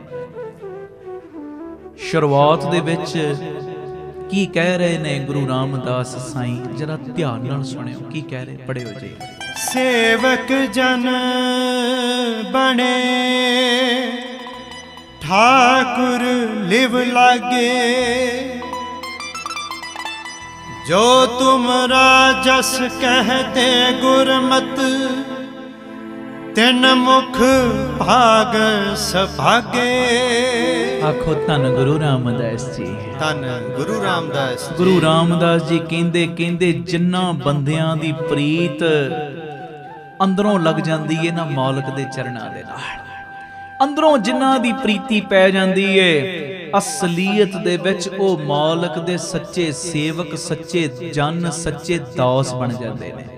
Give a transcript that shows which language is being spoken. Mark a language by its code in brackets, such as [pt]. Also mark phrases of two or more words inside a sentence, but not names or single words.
[pa] ਸ਼ੁਰੂਆਤ ਦੇ ਵਿੱਚ ਕੀ ਕਹਿ ਰਹੇ ਨੇ ਗੁਰੂ ਰਾਮਦਾਸ ਸਾਈਂ, ਜਰਾ ਧਿਆਨ ਨਾਲ ਸੁਣਿਓ ਕੀ ਕਹਿ ਰਹੇ, ਪੜ੍ਹਿਓ ਜੀ। ਸੇਵਕ ਜਨ ਬਣੇ ਠਾकुर ਲਿਵ ਲਾਗੇ, ਜੋ ਤੁਮਰਾ ਜਸ ਕਹਤੇ ਗੁਰਮਤ, ਤਿਨ ਮੁਖ ਭਾਗ ਸਭਾਗੇ। ਆਖੋ ਧੰਨ ਗੁਰੂ ਰਾਮਦਾਸ ਜੀ, ਧੰਨ ਗੁਰੂ ਰਾਮਦਾਸ ਜੀ। ਗੁਰੂ ਰਾਮਦਾਸ ਜੀ ਕਹਿੰਦੇ ਜਿਨ੍ਹਾਂ ਬੰਦਿਆਂ ਦੀ ਪ੍ਰੀਤ ਅੰਦਰੋਂ ਲੱਗ ਜਾਂਦੀ ਏ ਨਾ ਮਾਲਕ ਦੇ ਚਰਨਾਂ ਦੇ ਨਾਲ, ਅੰਦਰੋਂ ਜਿਨ੍ਹਾਂ ਦੀ ਪ੍ਰੀਤੀ ਪੈ ਜਾਂਦੀ ਏ, ਅਸਲੀਅਤ ਦੇ ਵਿੱਚ ਉਹ ਮਾਲਕ ਦੇ ਸੱਚੇ ਸੇਵਕ, ਸੱਚੇ ਜਨ, ਸੱਚੇ ਦਾਸ ਬਣ ਜਾਂਦੇ ਨੇ।